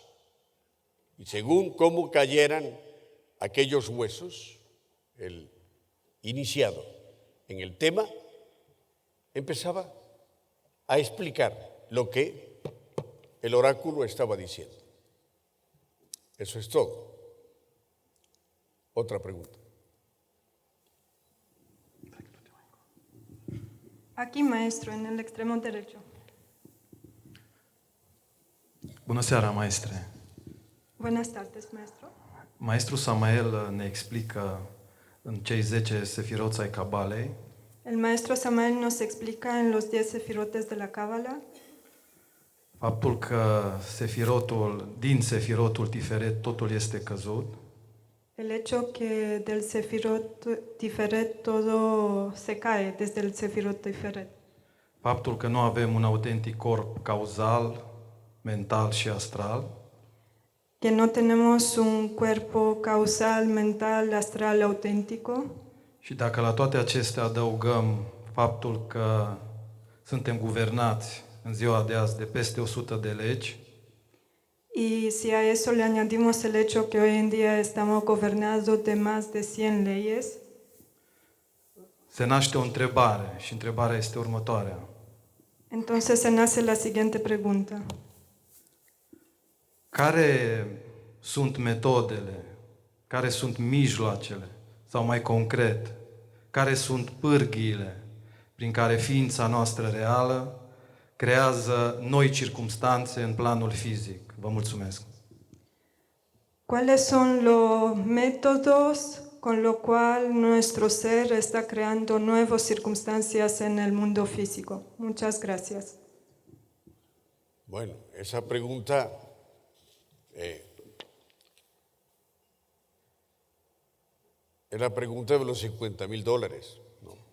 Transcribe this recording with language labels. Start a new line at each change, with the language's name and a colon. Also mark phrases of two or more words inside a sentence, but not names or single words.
Spanish: Y según cómo cayeran aquellos huesos, el iniciado en el tema empezaba a explicar lo que el oráculo estaba diciendo. Eso es todo. Otra pregunta. Aquí, maestro, en el extremo derecho.
Romanian: Bună seara, maestre!
Spanish: Buenas tardes, maestro.
Romanian: Maestru Samael ne explică în cei 10 sefiroți ai Cabalei
Spanish: El maestro Samael nos explica en los 10 sefirotes de la Cábala
Romanian: faptul că din sefirotul Tiferet totul este căzut,
Spanish: el hecho que del sefirot Tiferet todo se cae desde el sefirot Tiferet.
Romanian: faptul că nu avem un autentic corp cauzal, mental și astral,
Spanish: Que no tenemos un cuerpo causal, mental, astral auténtico.
Romanian: și dacă la toate acestea adăugăm faptul că suntem guvernați în ziua de azi de peste 100 de legi,
Spanish: Y si a eso le añadimos el hecho que hoy en día estamos gobernados de más de 100 leyes,
Romanian: se naște o întrebare și întrebarea este următoarea.
Spanish: entonces se nace la siguiente pregunta.
Romanian: Care sunt metodele, care sunt mijloacele, sau mai concret, care sunt pârghiile prin care ființa noastră reală creează noi circumstanțe în planul fizic? Vă mulțumesc!
Spanish: ¿Cuáles son los métodos con los cuales nuestro ser está creando nuevas circunstancias en el mundo físico? Muchas gracias. Bueno, esa pregunta es la pregunta de los $50,000, ¿no?